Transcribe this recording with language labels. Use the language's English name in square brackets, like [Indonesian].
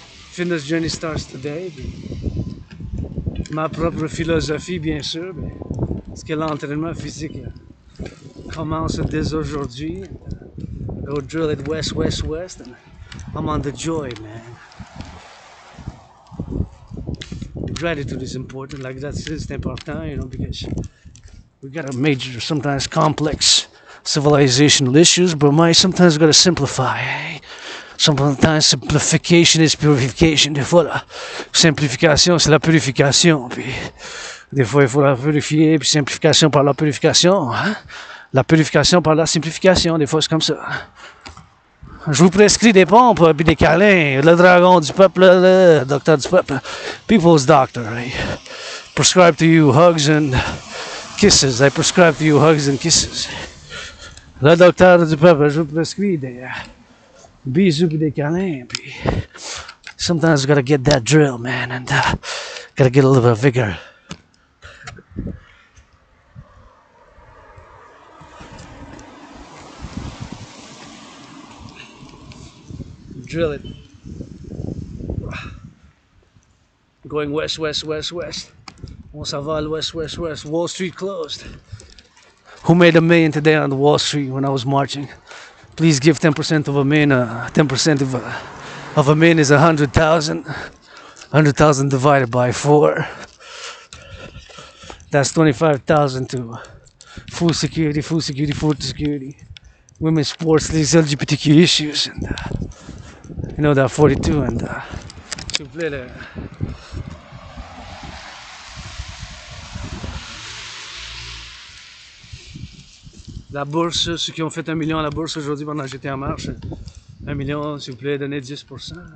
[English] Fitness journey starts today. [French] Ma propre philosophie, bien sûr, parce que l'entraînement physique commence dès aujourd'hui. [English] Go drill it west, and I'm on the joy, man. Gratitude is important, like that's important, you know, because we got a major, sometimes complex civilizational issues, but sometimes we gotta simplify. Eh? Sometimes simplification is purification. [French] Des fois, la simplification, c'est la purification. Puis, des fois, il faut la purifier, puis simplification par la purification. Hein? La purification par la simplification, des fois c'est comme ça. Je vous prescris des pompes puis des câlins. Le dragon du peuple, le docteur du peuple. [English] People's doctor. I prescribe to you hugs and kisses. I prescribe to you hugs and kisses. [French] Le docteur du peuple, je vous prescris des bisous puis des câlins. [English] Puis sometimes you gotta get that drill, man, and gotta get a little bit of vigor. Drill it. Going west, west, west, west. [French] On s'en va à l'ouest, west, west. [English] Wall Street closed. Who made $1 million today on the Wall Street when I was marching? Please give 10% of $1 million. 10% of $1 million is 100,000. 100,000 divided by 4. That's 25,000 to food security, food security, food security. Women's sports, these LGBTQ issues, and you know that 42 and [French] s'il vous plaît, la bourse, ceux qui ont fait 1 million à la bourse aujourd'hui pendant que j'étais en marche, 1 million, s'il vous plaît, donnez 10%.